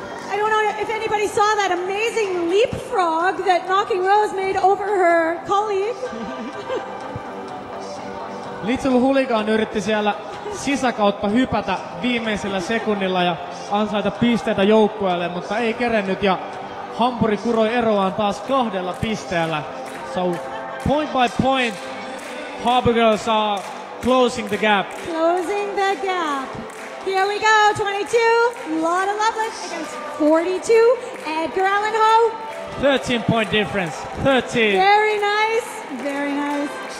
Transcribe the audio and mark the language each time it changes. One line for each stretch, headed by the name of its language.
English: I don't know if anybody saw that amazing leapfrog that Knocking Rose made over her colleague.
Finnish: Little Hooligan yritti siellä sisäkautta hypätä viimeisellä sekunnilla ja ansaita pisteitä joukkueelle, mutta ei kerennyt ja Hampuri kuroi eroaan taas 2 pisteellä.
English: So point by point, Harbor Girls are closing the gap. Closing the gap. Here we go, 22, Lotta Lovelace against 42, Edgar Allan Ho. 13 point difference, 13. Very nice, very nice.